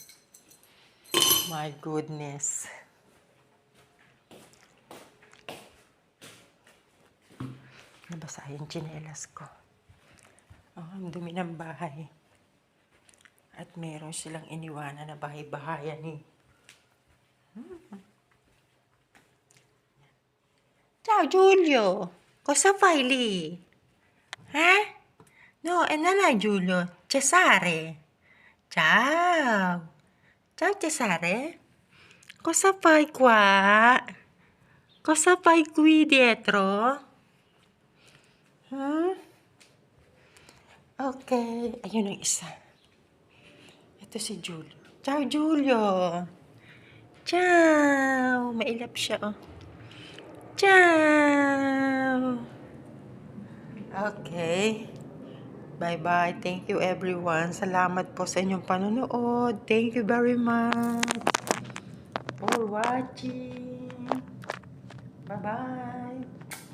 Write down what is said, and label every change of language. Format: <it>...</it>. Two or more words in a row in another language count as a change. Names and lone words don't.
<en>My goodness.</en> <tl>Nabasa yung tsinelas ko. Oh, ang dumi ng bahay. At meron silang iniwanan na bahay-bahayan eh.</tl> <it>Ciao Giulio. Cosa fai lì? Eh? No, e non è Giulio. Cesare. Ciao. Ciao Cesare. Cosa fai qua? Cosa fai qui dietro?</it> <tl>Hmm? Okay, ayun ang isa. Ito si Julio.</tl> <it>Ciao, Julio! Ciao!</it> <tl>Mailap siya, oh.</tl> <it>Ciao!</it> <en>Okay. Bye-bye. Thank you, everyone.</en> <tl>Salamat po sa inyong panonood.</tl> <en>Thank you very much for watching. Bye-bye.</en>